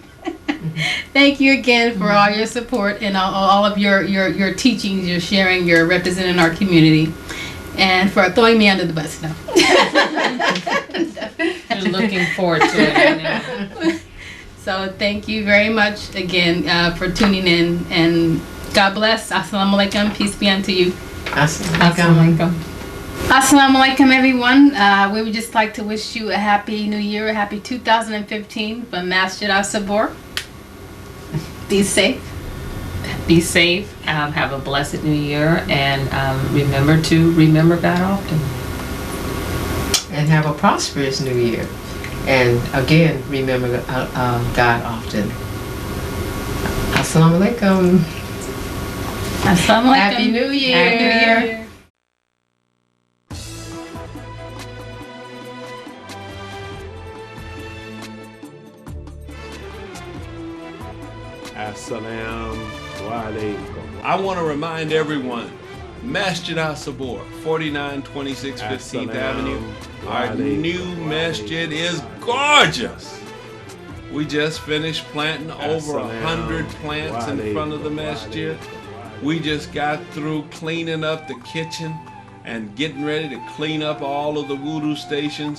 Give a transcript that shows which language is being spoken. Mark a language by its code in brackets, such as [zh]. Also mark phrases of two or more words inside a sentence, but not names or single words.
[en] Thank you again for all your support and all of your teachings, your sharing, your representing our community, and for throwing me under the bus. No. You're looking forward to it. I know. So thank you very much again for tuning in, and God bless. [ar] Assalamu alaikum. [en] Peace be unto you. [ar] Assalamu alaikum. Assalamu alaikum, [en] everyone. We would just like to wish you a happy new year, a happy 2015 from Masjid As-Sabur. Be safe. Be safe. Have a blessed new year, and remember to remember God often. And have a prosperous new year. And again, remember God often. [ar] Assalamu alaikum. Assalamu alaikum. [en] Happy New Year. Happy New Year. [ar] Assalamu alaikum. [en] I want to remind everyone, Masjid As-Sabur, 4926 15th Avenue. Our new masjid is gorgeous. We just finished planting over 100 plants in front of the masjid. We just got through cleaning up the kitchen and getting ready to clean up all of the wudu stations.